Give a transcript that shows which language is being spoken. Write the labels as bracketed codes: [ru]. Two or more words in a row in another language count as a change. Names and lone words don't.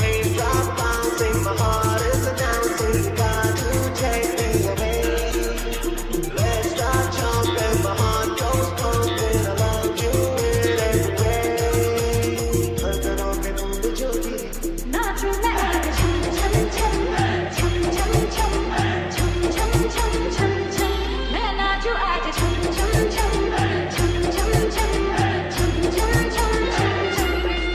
[en] Raindrop bouncing, my heart is announcing, got to take me away. Let's start jumping, my heart goes pumping, I love you in every way. [hi] धड़कनों पे तुम जोगी, नाचूं मैं आज छम छम छम छम छम छम छम छम छम छम छम। मैं नाचूं आज छम छम छम छम छम छम छम छम छम छम छम।